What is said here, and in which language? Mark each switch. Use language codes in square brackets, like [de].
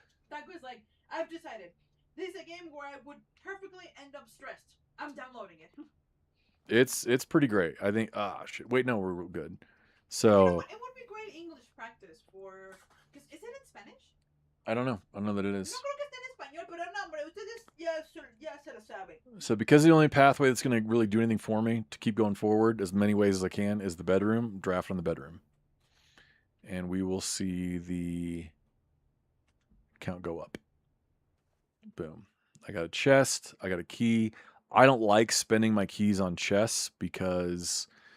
[en] That was like, I've decided. This is a game where I would perfectly end up stressed. I'm downloading it. It's pretty great. I think. Shit. Wait, no, we're good. So it would be great English practice for. Because is it in Spanish? I don't know. I don't know that it is. [es] No creo que esté en español, pero no, hombre, ustedes ya se lo saben. [en] So because the only pathway that's going to really do anything for me to keep going forward as many ways as I can is the bedroom. Draft on the bedroom, and we will see the count go up. Boom. I got a chest. I got a key. I don't like spending my keys on chests because